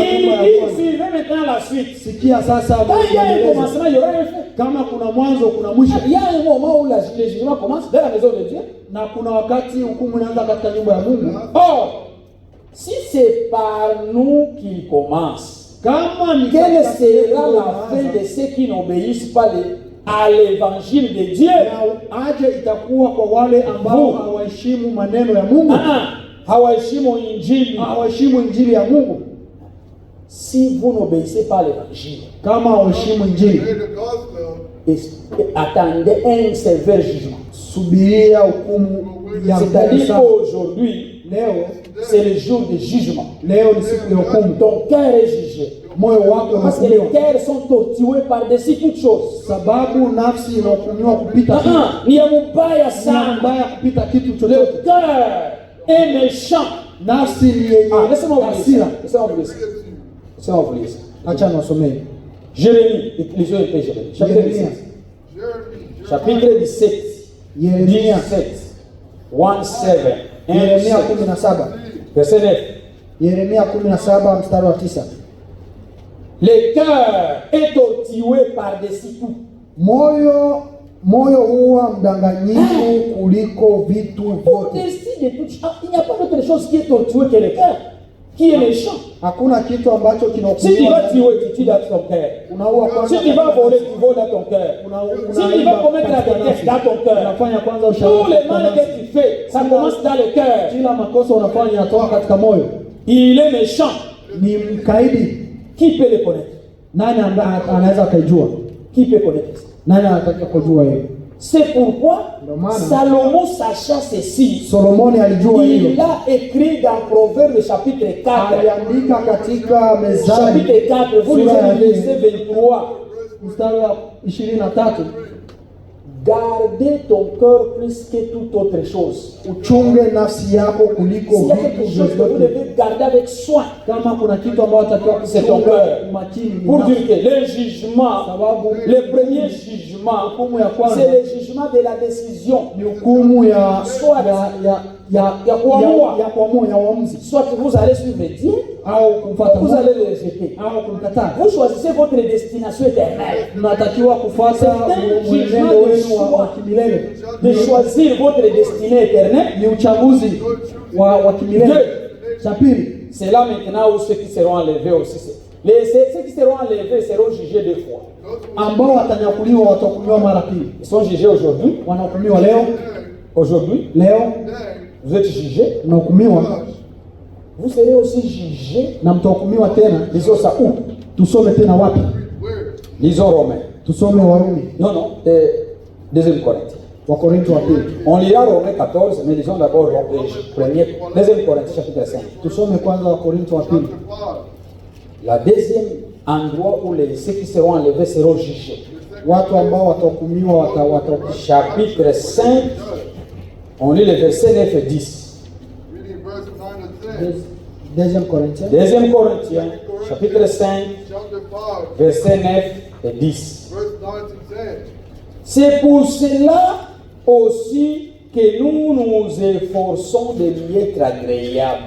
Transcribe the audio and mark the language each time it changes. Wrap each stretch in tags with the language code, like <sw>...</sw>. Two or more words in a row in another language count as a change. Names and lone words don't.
<fr>Il</fr> <sw>nyumba ya</sw> <fr>dit,</fr> <sw>Bwana.</sw> <fr>suivez maintenant la suite.</fr> <sw>Sikia sasa</sw> <fr>Quand il y a un</fr> <sw>maelezo.</sw> <fr>commencement, il y aura un fin.</fr> <sw>Kama kuna mwanzo kuna mwisho.</sw> <fr>Il y a un moment où le jugement commence dans la maison de Dieu.</fr> <sw>Na kuna wakati hukumu inaanza katika nyumba ya Mungu.</sw> <fr>Or, si c'est par nous qu'il commence,</fr> <sw>Kama ni</sw> <fr>quelle</fr> <sw>katikati yetu</sw> <fr>sera</fr> <sw>ndo</sw> <fr>la fin</fr> <sw>inaanza,</sw> <fr>de ceux qui n'obéissent pas à l'évangile de Dieu.</fr> <sw>Na aje itakuwa kwa wale ambao hawaheshimu maneno ya Mungu, hawaheshimu injili, hawaheshimu injili ya Mungu.</sw> <fr>Si vous n'obéissez pas à l'évangile,</fr> <sw>Kama hawaheshimu injili,</sw> <en>Obey the gospel.</en> <fr>attendez un sévère jugement.</fr> <sw>subiria hukumu ya</sw> <fr>C'est-à-dire</fr> <sw>Mungu.</sw> <fr>qu'aujourd'hui,</fr> <sw>Leo</sw> <fr>c'est le jour du jugement.</fr> <sw>leo ni siku ya hukumu.</sw> <fr>Ton cœur est jugé.</fr> <sw>Moyo wako</sw> <fr>Parce que les</fr> <sw>unahukumiwa,</sw> <fr>cœurs sont torturés par-dessus toutes choses.</fr> <sw>sababu nafsi inahukumiwa kupita kitu. Ni ya mubaya Ni sana. mbaya kupita kitu</sw> <fr>Le</fr> <sw>chochote.</sw> <fr>cœur est méchant.</fr> <sw>Nafsi ni yenye</sw> <fr>Laissez-moi vous lire</fr> <sw>hasira.</sw> <fr>ça. Laissez-moi vous lire ça. Laissez-moi vous lire ça.</fr> <sw>Acha niwasomee</sw> <fr>Jérémie, lisons un peu Jérémie. Chapitre</fr> <sw>Yeremia.</sw> <fr>17. Chapitre 17.</fr> <sw>Yeremia 17. 17. Yeremia 17.</sw> <fr>Verset 9.</fr> <sw>Yeremia 17 mstari wa 9.</sw> <fr>Le cœur est torturé par-dessus tout.</fr> <sw>Moyo huwa mdanganyifu kuliko vitu vyote.</sw> <fr>Au-dessus de tout, il n'y a pas d'autre chose qui est torturé que le cœur, qui est méchant.</fr> <sw>Hakuna kitu ambacho</sw> <fr>Si tu</fr> <sw>kinahukumiwa.</sw> <fr>vas tuer, tu tues dans ton cœur.</fr> <sw>Unaua kwanza.</sw> <fr>Si tu vas voler, tu voles dans ton cœur. Si tu vas commettre la bêtise dans ton cœur.</fr> <sw>Unafanya kwanza</sw> <fr>Tout</fr> <sw>ushauri.</sw> <fr>le mal que tu fais, ça commence dans le cœur.</fr> <sw>Kila makosa unafanya yanatoka katika moyo.</sw> <fr>Il est méchant.</fr> <sw>Ni mkaidi.</sw> <fr>Qui peut le connaître?</fr> <sw>Nani ambaye anaweza kaijua?</sw> <fr>Qui peut connaître ça?</fr> <sw>Nani anataka kujua hiyo?</sw> <fr>C'est pourquoi</fr> <sw>Ndio maana</sw> <fr>Salomon, sachant ceci,</fr> <sw>Solomoni alijua hilo.</sw> <fr>il a écrit dans Proverbes chapitre 4.</fr> <sw>Aliandika katika Mezali</sw> <fr>Chapitre 4, vous lisez</fr> <sw>sura ya</sw> <fr>le verset 23.</fr> <sw>mstari wa 23.</sw> <fr>Gardez ton cœur plus que toute autre chose.</fr> <sw>Uchunge nafsi yako kuliko</sw> <fr>S'il y a</fr> <sw>vitu</sw> <fr>quelque chose que vous</fr> <sw>vyovyote.</sw> <fr>devez garder avec soin,</fr> <sw>Kama kuna kitu ambacho unatakiwa</sw> <fr>c'est ton</fr> <sw>kuchunga</sw> <fr>cœur.</fr> <sw>umakini ni</sw> <fr>Pour</fr> <sw>nafsi.</sw> <fr>dire que le jugement,</fr> <sw>Sababu</sw> <fr>le premier jugement,</fr> <sw>hukumu ya kwanza</sw> <fr>c'est le jugement de la décision.</fr> <sw>ni hukumu ya</sw> <fr>Soit</fr> <sw>ya kuamua. ya kuamua ya uamuzi,</sw> <fr>Soit vous allez suivre Dieu,</fr> <sw>au kumfuata</sw> <fr>vous</fr> <sw>Mungu</sw> <fr>allez le rejeter.</fr> <sw>au kumkataa.</sw> <fr>Vous choisissez votre destination éternelle.</fr> <sw>Mnatakiwa kufuata mwenendo wenu wa kimilele.</sw> <fr>De choisir votre destinée éternelle.</fr> <sw>Ni uchaguzi wa kimilele. Cha pili,</sw> <fr>C'est là maintenant où ceux qui seront enlevés aussi. Ceux qui seront enlevés seront jugés deux fois.</fr> <sw>ambao watanyakuliwa watahukumiwa mara pili.</sw> <fr>Ils sont jugés aujourd'hui.</fr> <sw>Wanahukumiwa leo,</sw> <fr>Aujourd'hui, vous êtes jugés.</fr> <sw>mnahukumiwa</sw> <fr>Vous serez aussi jugés.</fr> <sw>na mtahukumiwa tena.</sw> <fr>Lisons ça où?</fr> <sw>Tusome tena wapi?</sw> <fr>Lisons Romains.</fr> <sw>Tusome Warumi,</sw> <fr>Non, deuxième Corinthiens.</fr> <sw>Wakorintho wa pili.</sw> <fr>On lira Romains 14, mais lisons d'abord deuxième Corinthiens chapitre 5.</fr> <sw>Tusome kwanza Wakorintho wa pili.</sw> <fr>La deuxième endroit où ceux qui seront enlevés seront jugés.</fr> <sw>Watu ambao watahukumiwa</sw> <fr>Chapitre 5, on lit les versets 9 et 10.</fr> <en>Reading verse 9 and 10.</en> <fr>Deuxième Corinthiens, Deuxième Corinthiens, chapitre 5,</fr> <en>Chapter 5,</en> <fr>versets 9 et 10.</fr> <en>verse 9 to 10.</en> <fr>C'est pour cela aussi que nous nous efforçons de lui être agréables.</fr>